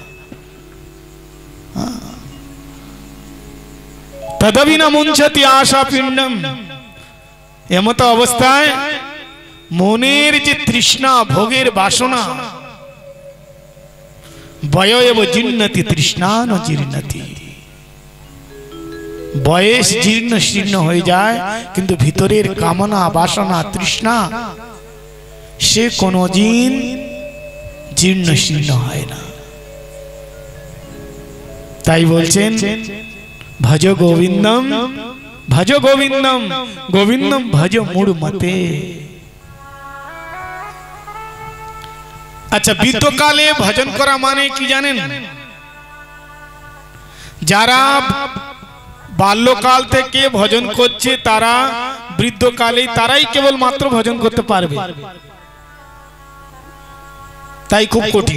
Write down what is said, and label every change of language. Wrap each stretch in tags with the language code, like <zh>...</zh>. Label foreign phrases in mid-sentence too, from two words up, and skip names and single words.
<sa>তদবি না মুঞ্চতি আশা পিণ্ডম,</sa> <bn>এমত অবস্থায় মনের যে তৃষ্ণা, ভোগের বাসনা,</bn> <sa>বয়ব জীর্ণতি তৃষ্ণান জীর্ণতি,</sa> <bn>বয়স জীর্ণ শীর্ণ হয়ে যায়, কিন্তু ভিতরের কামনা বাসনা তৃষ্ণা সে কোনদিন জীর্ণ শীর্ণ হয় না। তাই বলছেন</bn> <sa>ভজ গোবিন্দম, ভজ গোবিন্দম, গোবিন্দম ভজ মূঢ় মতে।</sa> <bn>আচ্ছা, বৃদ্ধকালে ভজন করা মানে কি জানেন? যারা বাল্যকাল থেকে ভজন করছে তারা বৃদ্ধকালে তারাই কেবল মাত্র ভজন করতে পারবে, তাই খুব কঠিন।</bn>